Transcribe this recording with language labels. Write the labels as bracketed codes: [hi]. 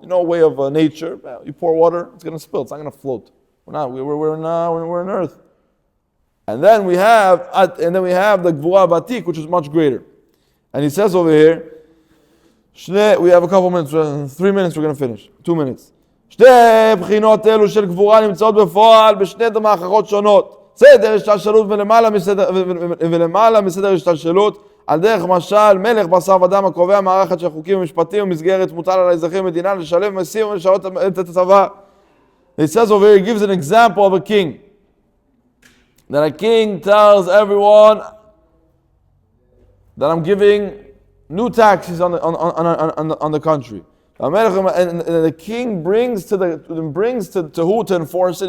[en] You know, way of nature. You pour water, it's going to spill. It's not going to float. We're in earth. And then we have the Gvura Batik, which is much greater. And he says over here, we have a couple minutes, 3 minutes, we're going to finish. 2 minutes. [he] שתי בחינות אלו של גבורה נמצאות בפועל בשני מערכות שונות. סדר השתלשלות ולמעלה מסדר השתלשלות, על דרך משל מלך בשר ודם הקובע מערכת של חוקים ומשפטים ומסגרת מוטל על האזרחים במדינה לשלם מסים ולשרת את הצבא. [en] He says over here, he gives an example of a king. That a king tells everyone that I'm giving new taxes on the country. And the king brings to who to enforce it?